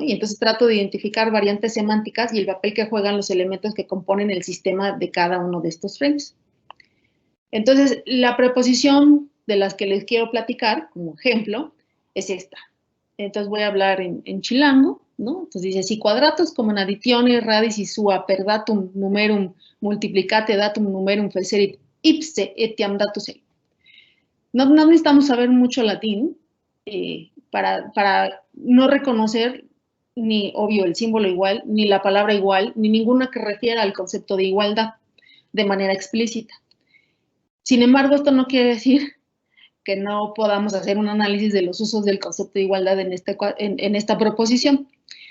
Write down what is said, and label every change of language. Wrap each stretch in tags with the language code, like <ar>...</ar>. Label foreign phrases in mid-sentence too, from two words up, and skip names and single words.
<es>Y entonces trato de identificar variantes semánticas y el papel que juegan los elementos que componen el sistema de cada uno de estos frames. Entonces, la preposición de las que les quiero platicar, como ejemplo, es esta. Entonces voy a hablar en chilango, ¿no?</es> <la>Entonces dice, si quadratus como aditione radis sua per datum numerum multiplicate datum numerum fecerit ipse etiam datus ei.</la> <es>No necesitamos saber mucho latín para no reconocer ni, obvio, el símbolo igual, ni la palabra igual, ni ninguna que refiera al concepto de igualdad de manera explícita. Sin embargo, esto no quiere decir que no podamos hacer un análisis de los usos del concepto de igualdad en esta proposición.</es>